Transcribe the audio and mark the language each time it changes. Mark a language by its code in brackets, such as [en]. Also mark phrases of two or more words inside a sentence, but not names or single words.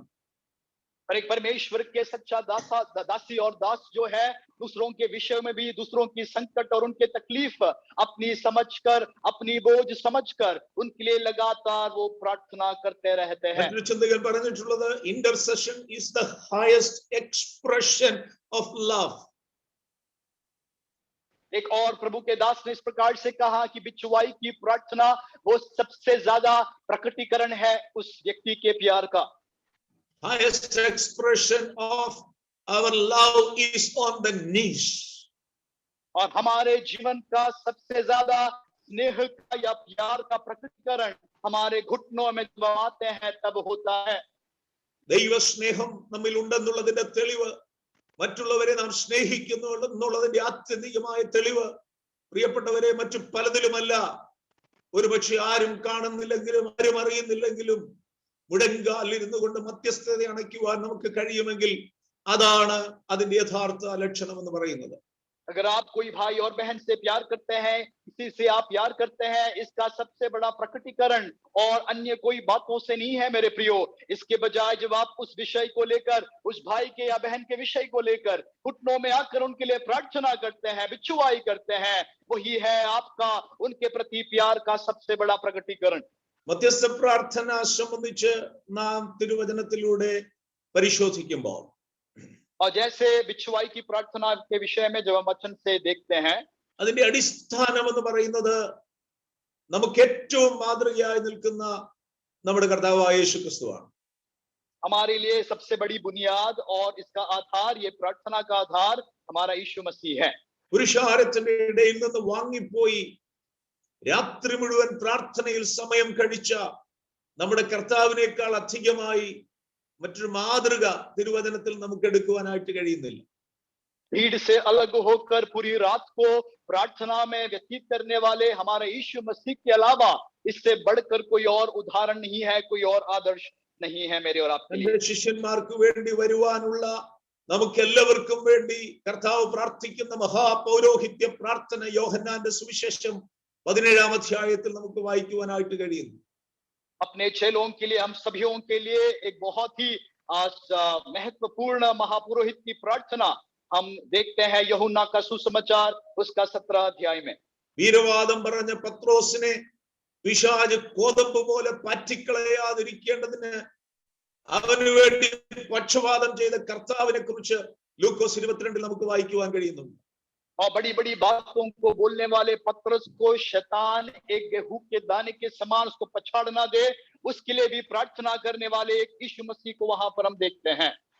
[hi] पर एक परमेश्वर के सच्चा दासी और दास जो है, दूसरों के विषय में भी, दूसरों की संकट और उनके तकलीफ अपनी समझकर, अपनी बोझ समझकर उनके लिए लगातार वो प्रार्थना करते रहते हैं। [ml] മറ്റൊരു ചിന്തകൻ പറഞ്ഞിട്ടുള്ളത് [en] intercession is the highest expression of love. [hi] एक और प्रभु के दास ने इस प्रकार से कहा कि बिचुआई की प्रार्थना वो सबसे ज्यादा प्रकटीकरण है उस व्यक्ति के प्यार का। [en] Highest expression of our love is on the knees. [hi] और हमारे जीवन का सबसे ज्यादा स्नेह का या प्यार का प्रकटीकरण हमारे घुटनों में जब आते हैं तब होता है। [ml] ദൈവ സ്നേഹം നമ്മിൽ ഉണ്ടെന്നുള്ളതിന്റെ തെളിവ്, മറ്റുള്ളവരെ നാം സ്നേഹിക്കുന്നു എന്നുള്ളതിന്റെ ആത്യന്തികമായ തെളിവ് പ്രിയപ്പെട്ടവരെ മറ്റു പലതിലുമല്ല. ഒരുപക്ഷെ ആരും കാണുന്നില്ലെങ്കിലും ആരും അറിയുന്നില്ലെങ്കിലും മുടങ്കാൽ ഇരുന്നു കൊണ്ട് മധ്യസ്ഥത അണയ്ക്കുവാൻ നമുക്ക് കഴിയുമെങ്കിൽ അതാണ് അതിന്റെ യഥാർത്ഥ ലക്ഷണം എന്ന് പറയുന്നത്. [hi] अगर आप कोई भाई और बहन से प्यार करते हैं, किसी से आप प्यार करते हैं, इसका सबसे बड़ा प्रकटीकरण और अन्य कोई बातों से नहीं है मेरे प्रियो। इसके बजाय जब आप उस विषय को लेकर, उस भाई के या बहन के विषय को लेकर घुटनों में आकर उनके लिए प्रार्थना करते हैं, बिचुआई करते हैं, वही है आपका उनके प्रति प्यार का सबसे बड़ा प्रकटीकरण। [ml] മധ്യസ്ഥ പ്രാർത്ഥന സംബന്ധിച്ച് നാം തിരുവചനത്തിലൂടെ പരിശോധിക്കുമ്പോൾ [hi] और जैसे बिचुआई की प्रार्थना के विषय में जब हम वचन से देखते हैं, [ml] അതിന്റെ അടിസ്ഥാനം എന്ന് പറയുന്നത് നമുക്ക് ഏറ്റവും മാതൃകയായി നിൽക്കുന്ന നമ്മുടെ കർത്താവായ യേശുക്രിസ്തുവാണ്. [hi] हमारे लिए सबसे बड़ी बुनियाद और इसका आधार, ये प्रार्थना का आधार हमारा यीशु मसीह है। [ml] പുരുഷാരത്തിന്റെ ഇടയിൽ നിന്ന് വാങ്ങിപ്പോയി രാത്രി മുഴുവൻ പ്രാർത്ഥനയിൽ സമയം കഴിച്ച നമ്മുടെ കർത്താവിനേക്കാൾ അധികമായി മറ്റൊരു മാതൃക തിരുവചനത്തിൽ നമുക്ക് എടുക്കുവാനായിട്ട് കഴിയുന്നില്ല. [hi] भीड़ से अलग होकर पूरी रात को प्रार्थना में व्यतीत करने वाले हमारे यीशु मसीह के अलावा इससे बढ़कर कोई और उदाहरण नहीं है, कोई और आदर्श नहीं है मेरे और आपके लिए। [ml] ശിഷ്യന്മാർക്ക് വേണ്ടി വരുവാനുള്ള നമുക്ക് എല്ലാവർക്കും വേണ്ടി കർത്താവ് പ്രാർത്ഥിക്കുന്ന മഹാപൗരോഹിത്യ പ്രാർത്ഥന യോഹന്നാന്റെ സുവിശേഷം 17-ാം അധ്യായത്തിൽ നമുക്ക് വായിക്കുവാനായിട്ട് കഴിയുന്നു. [hi] अपने चेलों के लिए, हम सभीयों के लिए एक बहुत ही महत्वपूर्ण महापुरोहित की प्रार्थना हम देखते हैं यूहन्ना का सुसमाचार उसका 17 अध्याय में। [ml] വീരവാദം പറഞ്ഞ പത്രോസിനെ പിശാച് കോതമ്പ് പോലെ പറ്റിക്കളയാതിരിക്കേണ്ടതിന് അവന് വേണ്ടി പക്ഷപാതം ചെയ്ത കർത്താവിനെ കുറിച്ച് ലൂക്കോസ് 22 നമുക്ക് വായിക്കുവാൻ കഴിയുന്നു. [hi] और बड़ी बड़ी बातों को बोलने वाले पतरस को शैतान एक गेहूं के दाने के समान उसको पछाड़ ना दे, उसके लिए भी प्रार्थना करने वाले एक यीशु मसीह को वहां पर हम देखते हैं।